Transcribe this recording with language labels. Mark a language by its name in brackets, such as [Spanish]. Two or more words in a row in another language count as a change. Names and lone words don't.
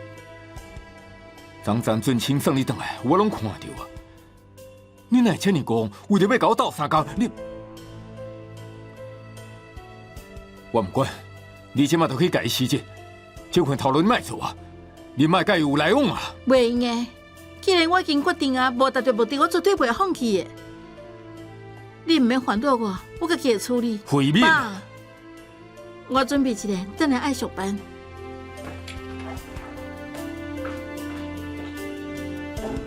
[Min Nan Chinese] 张俊清送你倒来，我拢看到啊！你哪会这么讲？为着要甲我斗相共，你我唔管，你即马就去甲伊辞职，这份头路你莫做啊！你莫甲伊有来往啊！袂用诶，既然我已经决定啊，无达到目的，我绝对袂放弃的。你唔免烦恼我，我家己会处理。毁灭！爸，我准备一下，等下爱上班。